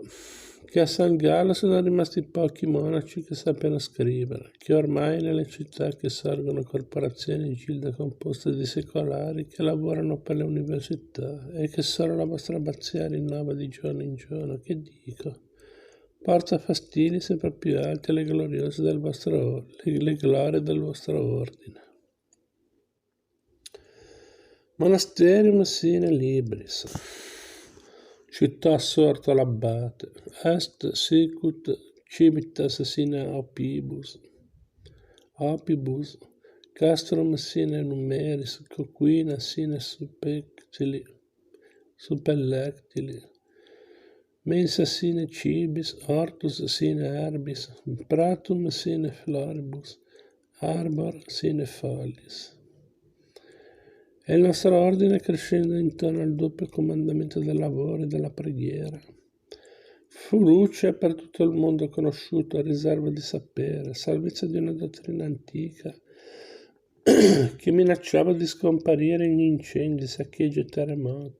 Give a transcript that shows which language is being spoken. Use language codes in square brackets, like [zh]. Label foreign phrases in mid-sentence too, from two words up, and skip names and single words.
[it] che a San Gallo sono rimasti pochi monaci che sappiano scrivere, che ormai nelle città che sorgono corporazioni e gilde composte di secolari che lavorano per le università e che solo la vostra abbazia rinnova di giorno in giorno, che dico, porta fastidi sempre più alti alle gloriose del vostro le glorie del vostro ordine. [la] Monasterium sine libris. [it] Città assorta l'abbate, [la] est sicut civitas sine opibus, castrum sine numeris, coquina sine suppellectili, mensa sine cibis, hortus sine herbis, pratum sine floribus, arbor sine follis. [it] E il nostro ordine, crescendo intorno al doppio comandamento del lavoro e della preghiera, fu luce per tutto il mondo conosciuto, riserva di sapere, salvezza di una dottrina antica che minacciava di scomparire in incendi, saccheggi e terremoti.